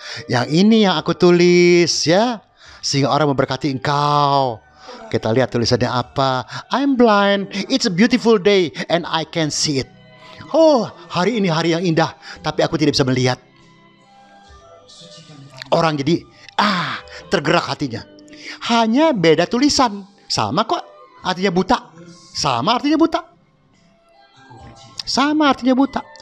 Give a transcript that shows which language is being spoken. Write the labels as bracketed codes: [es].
[id] Yang ini yang aku tulis ya. Sehingga orang memberkati engkau. Kita lihat tulisannya apa. [en] I'm blind, it's a beautiful day and I can see it. [id] Hari ini hari yang indah, tapi aku tidak bisa melihat. Orang jadi tergerak hatinya. Hanya beda tulisan. Sama kok artinya buta. Sama artinya buta. Sama artinya buta.